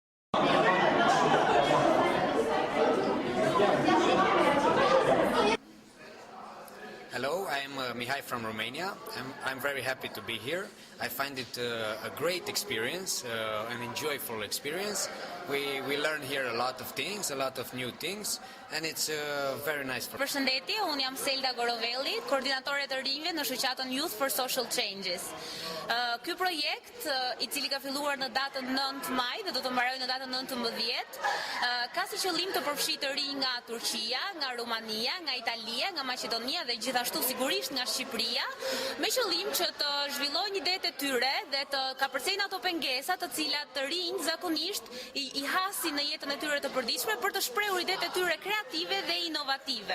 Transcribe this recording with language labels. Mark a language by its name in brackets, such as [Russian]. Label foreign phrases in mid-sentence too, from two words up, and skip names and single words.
[English] Hello, I'm Mihai from Romania. I'm very happy to be here. I find it a great experience, an enjoyable experience. We learn here a lot of things, a lot of new things, and it's very nice. [Albanian] Përshëndetje, unë jam Selda Gorovelli, koordinatore të rinjve në shoqatën Youth for Social Changes. Ky projekt, i cili ka filluar në datën 9 maj dhe do të mbarojë në datën 19, ka si qëllim të përfshijë të rinj nga Turqia, nga Rumania, nga Italia, nga Maqedonia dhe gjithashtu sigurisht nga Shqipëria, me qëllim që të zhvillojnë idetë e tyre dhe të kapërcejnë ato pengesa të cilat të rinj zakonisht i hasin në jetën e tyre të përditshme për të shprehur idetë e tyre kreative dhe inovative.